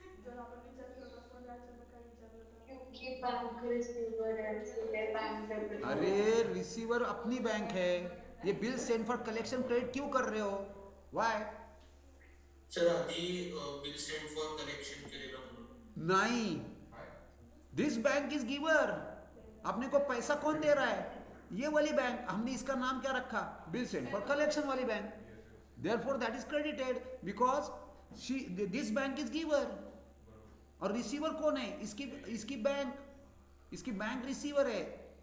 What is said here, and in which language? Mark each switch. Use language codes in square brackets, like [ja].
[en] क्योंकि bank receive [hi] bank debit. अरे receiver अपनी बैंक है, ये bill send for collection credit क्यों कर रहे हो? [en] Why? [mr] सर आधी बिल सेंड फॉर कलेक्शन केलेलं म्हणून. [en] नहीं, this bank is giver. [hi] आपने को पैसा कौन दे रहा है? ये वाली बैंक. हमने इसका नाम क्या रखा? [en] Bill send for collection वाली bank. Therefore that is credited because this bank is giver. [hi] और रिसीवर कौन है? इसकी बैंक रिसीवर है.